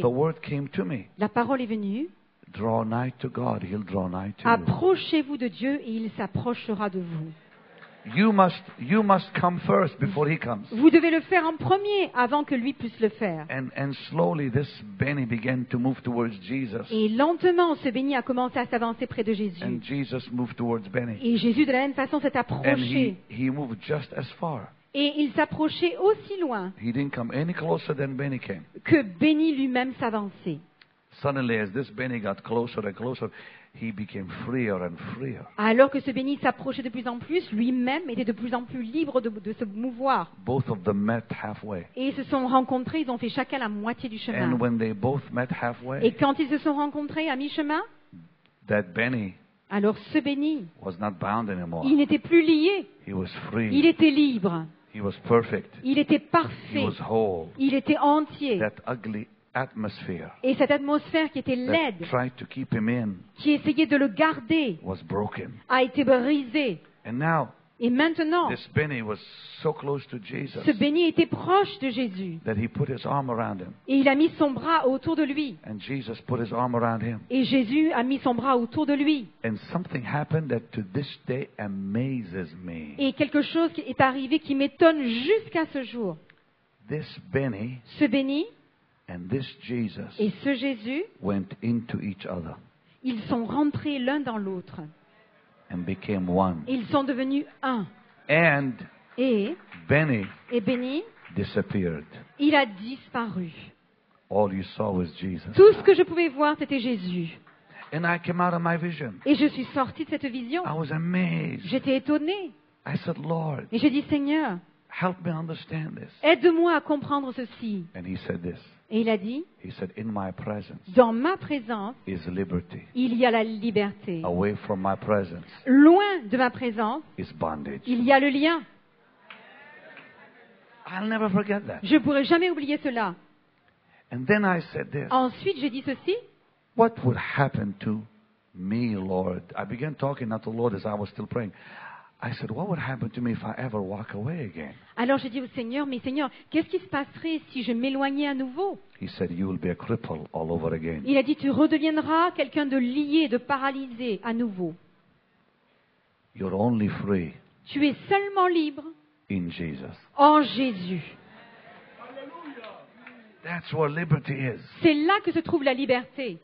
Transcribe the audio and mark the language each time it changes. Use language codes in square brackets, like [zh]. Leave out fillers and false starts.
[en] The word came to me. [fr] la parole est venue. [en] Draw nigh to God, he'll draw nigh to you. [fr] Approchez-vous de Dieu et il s'approchera de vous. [en] You must come first before he comes. [fr] Vous devez le faire en premier avant que lui puisse le faire. [en] And slowly this Benny began to move towards Jesus. [fr] Et lentement, ce Béni a commencé à s'avancer près de Jésus. [en] And Jesus moved towards Benny. [fr] Et Jésus, de la même façon, s'est [en] And [fr] approché. [en] he moved just as far. [fr] Et il s'approchait aussi loin [en] He didn't come any closer than Benny came. [fr] que Béni lui-même s'avançait. [en] Suddenly, as this Benny got closer and closer, he became freer and freer. [fr] Alors que ce Béni s'approchait de plus en plus, lui-même était de plus en plus libre de se mouvoir. [en] Both of them met halfway. [fr] Et ils se sont rencontrés, ils ont fait chacun la moitié du [en] And [fr] chemin. [en] when they both met [fr] Et [en] halfway, [fr] quand ils se sont rencontrés à mi-chemin, [en] that Benny [fr] alors ce Béni, [en] was not bound anymore. [fr] il n'était plus lié, [en] He was [fr] il [en] free. [fr] était libre, [en] He was perfect. [fr] il était [en] He [fr] parfait, [en] was whole. [fr] il était entier. [en] That ugly atmosphere [fr] Et cette atmosphère qui était [en] that [fr] laide, [en] tried to keep him in [fr] qui essayait de le garder, [en] was broken. [fr] a été brisée. [en] And now, [fr] Et maintenant, [en] this Benny was so close to Jesus [fr] ce Béni était proche de Jésus. [en] that he put his arm around him. [fr] Et il a mis son bras autour de lui. [en] And Jesus put his arm around him. [fr] Et Jésus a mis son bras autour de lui. [en] And something happened that to this day amazes me. [fr] Et quelque chose qui est arrivé qui m'étonne jusqu'à ce jour. [en] This Benny [fr] Ce Béni [en] and this Jesus [fr] et ce Jésus, [en] went into each other [fr] ils sont rentrés l'un dans l'autre. [en] and became one. [fr] Ils sont devenus un. [en] And [fr] Et [en] Benny [fr] Béni, [en] disappeared. [fr] il a disparu. [en] All you saw was Jesus. [fr] Tout ce que je pouvais voir, c'était Jésus. [en] And I came out of my vision. [fr] Et je suis sortie de cette vision. [en] I was amazed. [fr] J'étais étonnée. [en] I said, Lord, [fr] Et j'ai dit, Seigneur, [en] help me understand this. [fr] aide-moi à comprendre ceci. [en] And he said this. [fr] Et il a dit, [en] He said, in my presence [fr] dans ma présence, [en] is liberty. [fr] il y a la liberté. [en] Away from my presence [fr] Loin de ma présence, [en] is bondage. [fr] il y a le lien. [en] I'll never forget that. [fr] Je ne pourrai jamais oublier cela. [en] And then I said this. [fr] Ensuite, j'ai dit ceci. [en] What would happen to me, Lord? I began talking not to the Lord as I was still praying. I said, what would happen to me if I ever walk away again? [fr] Alors j'ai dit au Seigneur, mais Seigneur, qu'est-ce qui se passerait si je m'éloignais à nouveau? [en] He said, you will be a cripple all over again. [fr] Il a dit, tu redeviendras quelqu'un de lié, de paralysé à nouveau. [en] You're only free [fr] Tu es seulement libre [en] in Jesus. [fr] en Jésus. [en] That's where liberty is. [fr] C'est là que se trouve la liberté.